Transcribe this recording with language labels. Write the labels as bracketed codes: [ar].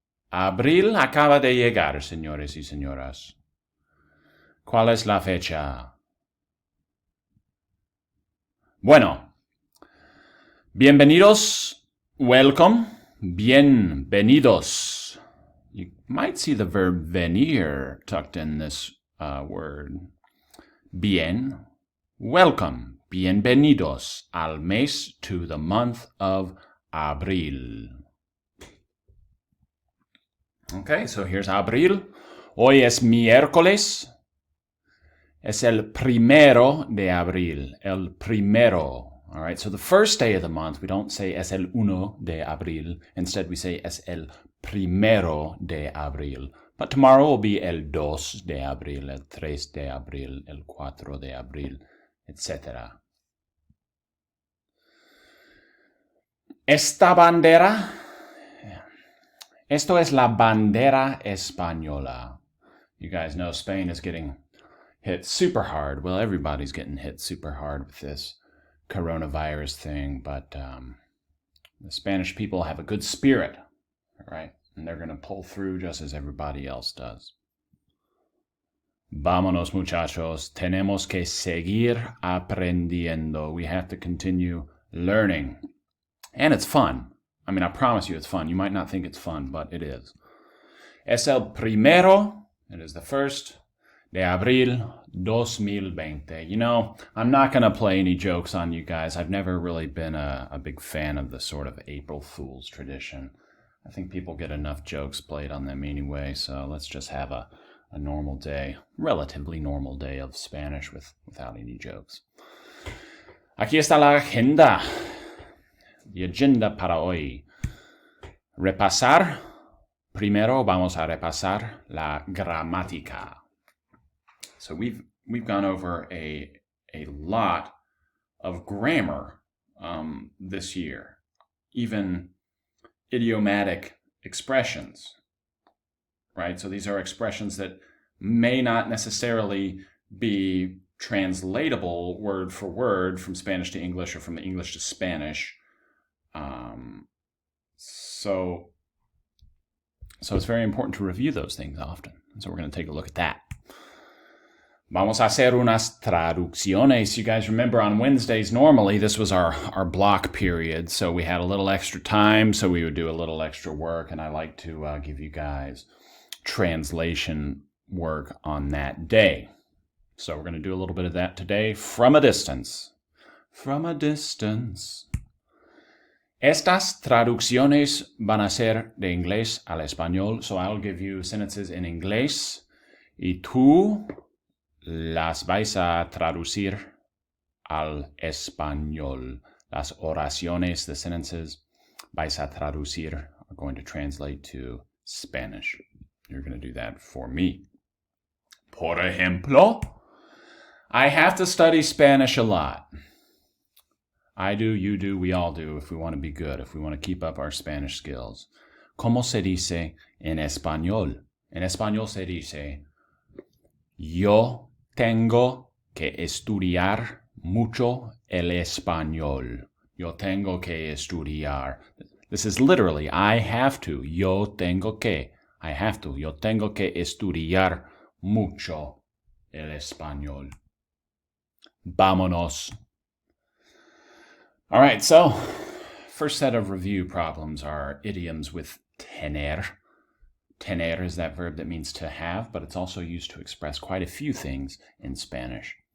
[es] Abril acaba de llegar, señores y señoras. ¿Cuál es la fecha? Bueno, bienvenidos, [en] welcome, [es] bienvenidos. [en] You might see the verb venir tucked in this word. [es] Bien, [en] welcome, [es] bienvenidos al mes, [en] to the month of abril. Okay, so here's abril. [es] Hoy es miércoles. Es el primero de abril. El primero. [en] All right, so the first day of the month, we don't say [es] es el uno de abril. [en] Instead, we say [es] es el primero de abril. [en] But tomorrow will be [es] el 2 de abril, el 3 de abril, el 4 de abril, [en] etc. [es] Esta bandera, esto es la bandera española. [en] You guys know Spain is getting hit super hard. Well, everybody's getting hit super hard with this coronavirus thing, but the Spanish people have a good spirit, right? And they're going to pull through just as everybody else does. [es] Vámonos, muchachos. Tenemos que seguir aprendiendo. [en] We have to continue learning. And it's fun. I mean, I promise you it's fun. You might not think it's fun, but it is. [es] Es el primero, [en] it is the first, [es] de abril [en] 2020. You know, I'm not going to play any jokes on you guys. I've never really been a big fan of the sort of April Fool's tradition. I think people get enough jokes played on them anyway, so let's just have a normal day, relatively normal day of Spanish without any jokes. [es] Aquí está la agenda. [en] The agenda [es] para hoy. Repasar. Primero vamos a repasar la gramática. [en] So we've gone over a lot of grammar this year, even idiomatic expressions, right? So these are expressions that may not necessarily be translatable word for word from Spanish to English or from English to Spanish. So it's very important to review those things often. So we're going to take a look at that. [es] Vamos a hacer unas traducciones. [en] You guys remember on Wednesdays, normally this was our block period, so we had a little extra time, so we would do a little extra work, and I like to give you guys translation work on that day. So we're going to do a little bit of that today from a distance. From a distance. [es] Estas traducciones van a ser de inglés al español, [en] so I'll give you sentences in [es] inglés, y tú las vais a traducir al español. Las oraciones, [en] the sentences, [es] vais a traducir, [en] are going to translate to Spanish. You're going to do that for me. Por ejemplo, I have to study Spanish a lot. I do, you do, we all do, if we want to be good, if we want to keep up our Spanish skills. [es] ¿Cómo se dice en español? En español se dice, yo tengo que estudiar mucho el español. Yo tengo que estudiar. [en] This is literally, I have to. [es] Yo tengo que. [en] I have to. [es] Yo tengo que estudiar mucho el español. Vámonos. [en] All right, so first set of review problems are idioms with tener. Tener is that verb that means to have, but it's also used to express quite a few things in Spanish.